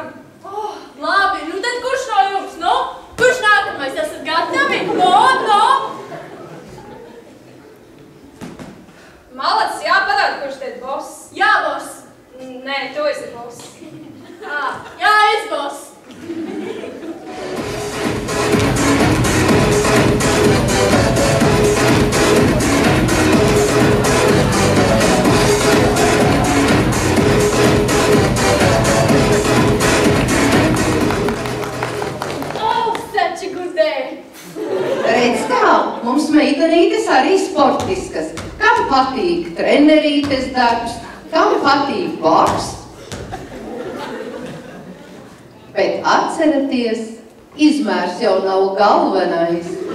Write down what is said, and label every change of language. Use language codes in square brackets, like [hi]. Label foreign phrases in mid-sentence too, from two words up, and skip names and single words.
[lv] Labi, nu tad kurš no jums? Nu, kurš nākamais? Esat gatavi? No! Malacis jāparāda, kurš te ir boss. Jā, boss. Nē, tu esi boss. Jā, es boss. [en] Such a good day. [lv] Redz kā, mums meitenītes arī sportiskas. Kam patīk trenerītes darbs, kam patīk boks. Bet atceraties, izmērs jau nav galvenais.